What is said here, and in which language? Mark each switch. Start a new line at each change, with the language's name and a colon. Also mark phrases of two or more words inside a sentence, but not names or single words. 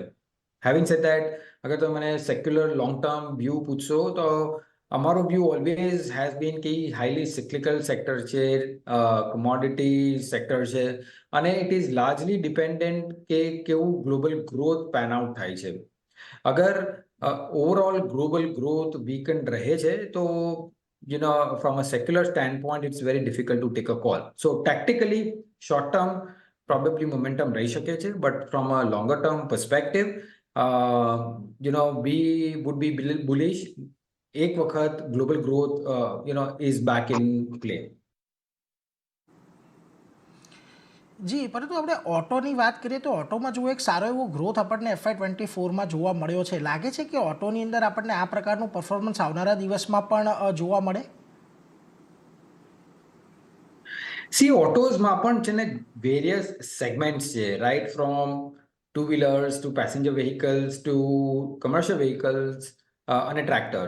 English: having said that,
Gujarati: અગર તમે મને
English: secular long term view
Gujarati: પૂછશો તો અમારો
English: view always has been કે highly cyclical sector છે, commodity sector
Gujarati: છે અને
English: it is largely dependent
Gujarati: કે કેવું
English: global growth pan out
Gujarati: થાય છે.
English: અગર overall global growth weaken
Gujarati: રહે છે તો
English: from a secular standpoint, it's very difficult to take a call. So tactically, short term, probably momentum
Gujarati: રહી શકે છે,
English: but from a longer term perspective, we would be bullish.
Gujarati: એક વખત
English: global growth, is back in play.
Gujarati: જી, પરંતુ આપણે ઓટોની વાત કરીએ તો ઓટોમાં જો એક સારો એવો ગ્રોથ આપણને FY24માં જોવા મળ્યો છે. લાગે છે કે ઓટોની અંદર આપણને આ પ્રકારનું પરફોર્મન્સ આવનારા દિવસમાં પણ જોવા મળે?
English: સી,
Gujarati: ઓટોઝમાં પણ છે ને
English: various segments છે, right, from two wheelers to passenger vehicles to commercial vehicles અને ટ્રેક્ટર્સ.